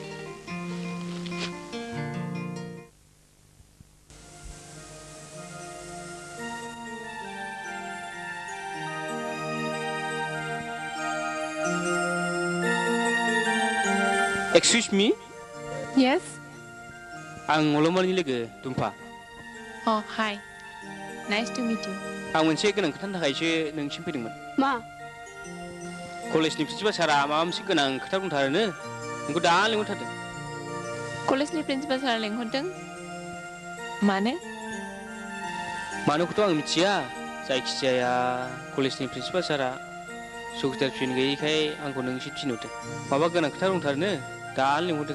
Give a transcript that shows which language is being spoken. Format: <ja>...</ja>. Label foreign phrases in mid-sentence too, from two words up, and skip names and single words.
<en>excuse me</en> <brx>येस आं अलंबारनि लोगो दुम्फा</brx> <en>uh hi nice to meet you</en> <brx>आं मोनसे गोनां खोथानि थाखायसो नोंसिम फैदोंमोन मा कलेजनि प्रिन्सिपाल सारा माबा मोनसे गोनां खोथा बुंथारोनो नोंखौ दा लिंहरथारदों कलेजनि प्रिन्सिपाल सारा लेंहरदों मानोखौथ' आं मिथिया जायखिजाया कलेजनि प्रिन्सिपाल सारा सुखिदार फिन गैयैखाय आंखौ नोंसिम थिनहरदों माबा गोनां खोथा बुंथारोनो दा लिंहरदों</brx>